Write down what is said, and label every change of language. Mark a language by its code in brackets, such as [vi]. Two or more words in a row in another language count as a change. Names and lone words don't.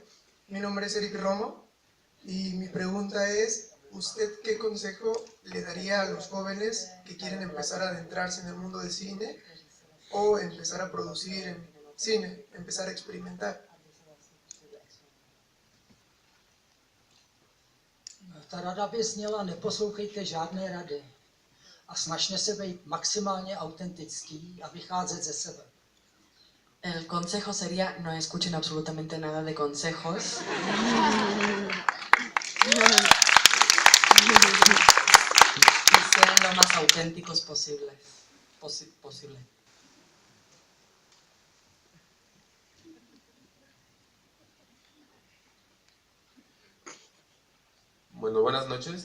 [es] Mi nombre es Eric Romo y mi pregunta es, ¿usted qué consejo le daría a los jóvenes que quieren empezar a adentrarse en el mundo del cine o empezar a producir en cine, empezar a experimentar? [cs] Ta rada by zněla, neposlouchejte žádné rady a snažte se být maximálně autentický a vycházet ze sebe. [es] El consejo sería no escuchen absolutamente nada de consejos. Y sean lo más auténticos posible. Bueno, buenas noches.